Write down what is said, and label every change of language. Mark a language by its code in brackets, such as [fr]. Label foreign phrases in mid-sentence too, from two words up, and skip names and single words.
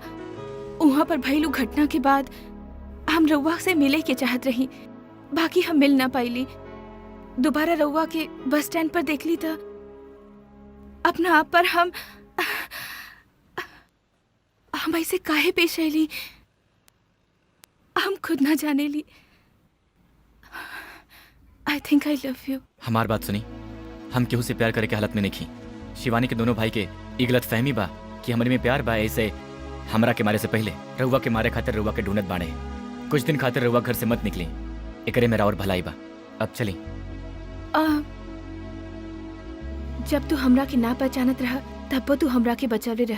[bho] वहाँ पर भइलू घटना के बाद हम रउआ से मिले के चाहत रही, बाकी हम मिल ना पाइली। दोबारा रउआ के बस स्टैंड पर देखली त अपना आप पर हम ऐसे काहे पेश आईली हम खुद ना जाने ली। [en] I think I love you. [bho] हमार बात सुनी, हम केहू से प्यार करे के हालत में नहीं। शिवानी के दोनों भाई के ई गलत फहमी बा कि हमरे में प्यार बा। ऐसे हमरा के मारे से पहले रउआ के मारे खातिर रउआ के ढूंढत बाड़े। कुछ दिन खातिर रउआ घर से मत निकली, एकरे मेरा और भलाई बा। अब चली। जब तू हमरा के ना पहचानत रहा तब तू हमरा के बचावे रहा।